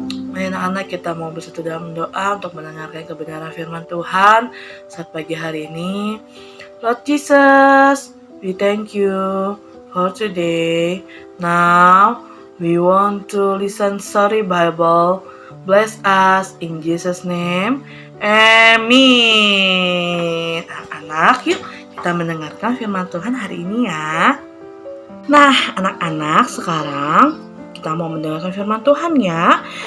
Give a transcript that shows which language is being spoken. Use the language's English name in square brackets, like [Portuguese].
[Indonesian] Mari anak-anak kita mau bersatu dalam doa untuk mendengarkan kebenaran firman Tuhan saat pagi hari ini. [English] Lord Jesus, we thank you for today. Now, we want to listen Story Bible. Bless us in Jesus' name. Amin. [Indonesian] Anak-anak, yuk kita mendengarkan firman Tuhan hari ini ya. Nah, anak-anak, sekarang kita mau mendengarkan firman Tuhan ya.